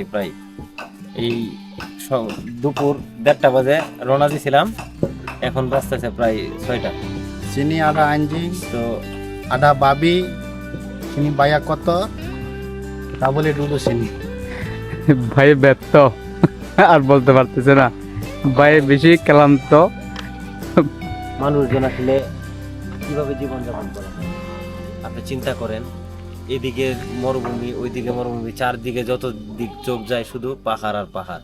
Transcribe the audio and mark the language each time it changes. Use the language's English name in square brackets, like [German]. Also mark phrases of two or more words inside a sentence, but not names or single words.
[Bangla] প্রায় এই দুপুর 1:30 বাজে রওনা দিয়েছিলাম, এখন বাজতেছে প্রায় 6টা। [Malay] sini ada anjing, [Bangla] তো [Malay] ada babi, sini banyak kotor, tak boleh duduk sini. [Bangla] ভাই ব্যর্থ আর বলতে পারতেছে না, ভাই বেশি ক্লান্ত। মানুষজন আসলে কিভাবে জীবনযাপন করে আপনি চিন্তা করেন। এদিকে মরুভূমি, ওইদিকে মরুভূমি, চারদিকে যত দিক চোখ যায় শুধু পাহাড় আর পাহাড়।